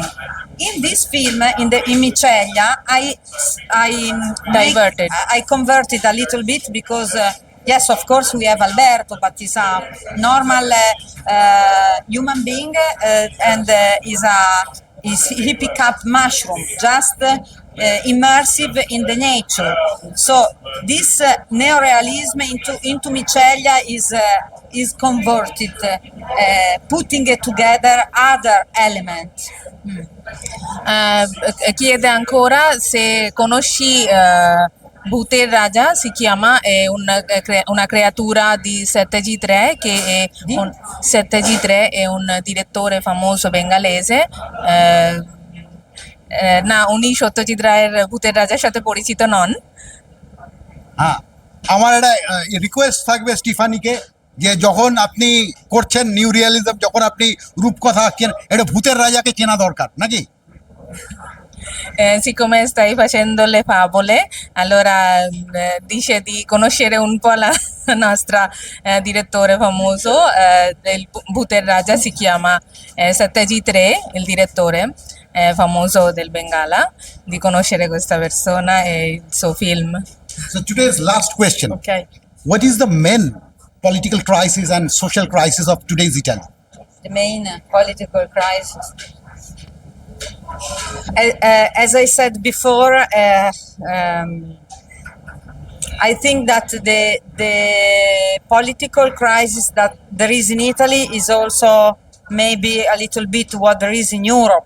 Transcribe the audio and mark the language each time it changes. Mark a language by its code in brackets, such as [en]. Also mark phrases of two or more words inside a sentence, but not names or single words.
[en] In this film, in Micelia, I converted a little bit because yes, of course we have Alberto, but he's a normal human being and he pick up mushroom, just immersive in the nature. So this neorealism into Micelia is converted, putting it together other elements. [it] Chiede ancora se conosci Bhuter Raja, si chiama, è una creatura di 7G3 che è 7G3 è un direttore famoso bengalese. [bn] না, উনি সত্যজিৎ রায়ের ভূতের রাজার সাথে পরিচিত নন। হ্যাঁ, আমার একটা রিকোয়েস্ট থাকবে স্টিফানিকে, যে যখন আপনি করছেন [en] new realism, [bn] যখন আপনি রূপকথা আঁকছেন, এটা ভূতের রাজাকে চেনা দরকার নাকি? [it] Siccome stai facendo le favole, allora dice di conoscere un po' la nostra direttore famoso, il Bhuter Raja si chiama Satyajit Ray, il direttore famoso del Bengala, di conoscere questa persona e il suo film. [en] So today's last question. Okay. What is the main political crisis and social crisis of today's Italy? The main political crisis. As I said before, I think that the political crisis that there is in Italy is also maybe a little bit what there is in Europe.